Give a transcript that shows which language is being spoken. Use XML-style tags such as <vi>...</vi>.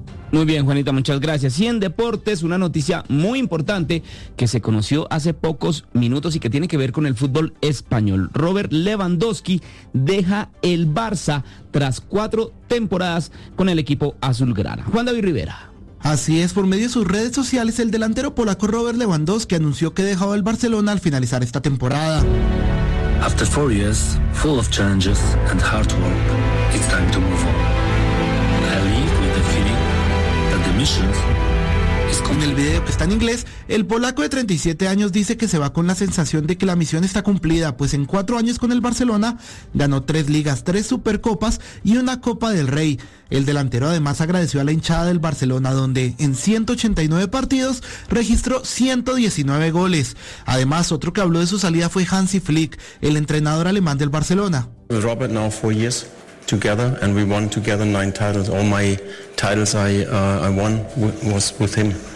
<es>Muy bien, Juanita, muchas gracias. Y en deportes, una noticia muy importante que se conoció hace pocos minutos y que tiene que ver con el fútbol español. Robert Lewandowski deja el Barça tras 4 temporadas con el equipo azulgrana. Juan David Rivera. Así es, por medio de sus redes sociales, el delantero polaco Robert Lewandowski anunció que dejaba el Barcelona al finalizar esta temporada.</es> <en>After 4 years, full of challenges and hard work, it's time to move on. I leave with the feeling that the mission is complete.</en> <es>En el video, que está en inglés, el polaco de 37 años dice que se va con la sensación de que la misión está cumplida, pues en 4 años con el Barcelona ganó 3 ligas, 3 supercopas y 1 Copa del Rey. El delantero además agradeció a la hinchada del Barcelona, donde en 189 partidos registró 119 goles. Además, otro que habló de su salida fue Hansi Flick, el entrenador alemán del Barcelona.</es> <en>With Robert now 4 years together and we won together 9 titles. All my titles I won was with him.</en>